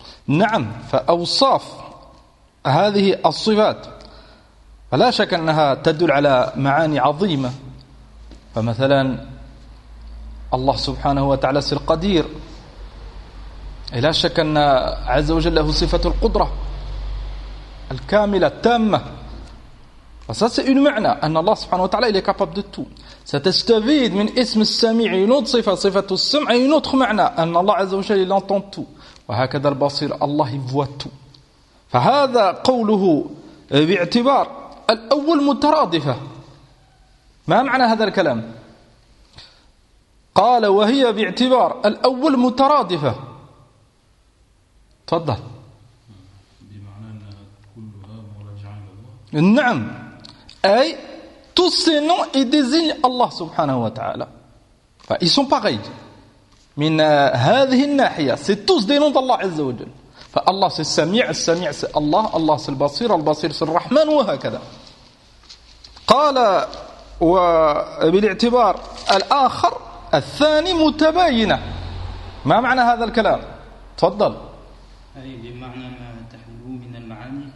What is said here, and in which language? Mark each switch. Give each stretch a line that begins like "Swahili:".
Arabic: نعم فأوصاف هذه الصفات فلا شك أنها تدل على معاني عظيمة. فمثلا الله سبحانه وتعالى القدير لا شك أن عز وجل له صفة القدرة الكاملة التامة.
French: Ça c'est une
Arabic: معنى أن الله سبحانه وتعالى
French: il est capable de tout.
Arabic: ستستفيد من اسم السميع
French: une autre
Arabic: صفة صفة السمع une autre معنى أن الله عز وجل
French: il entend tout.
Arabic: وهكذا البصير الله
French: voit tout.
Arabic: فهذا قوله باعتبار الأول مترادفة. ما معنى هذا الكلام؟ قال وهي باعتبار الأول مترادفة. تفضل. بمعنى أن كلها مراجعة لله. نعم. أي
French: tous ces noms ils désignent Allah subhanahu wa ta'ala. Ils sont pareils.
Arabic: من هذه الناحية
French: c'est tous des noms d'Allah
Arabic: عز وجل. فالله c'est السميع السميع c'est Allah الله c'est البصير البصير c'est الرحمن وهكذا. قال وبالاعتبار الآخر الثاني متباينة. ما معنى هذا الكلام؟ تفضل. أي بمعنى ما تحمله من المعاني.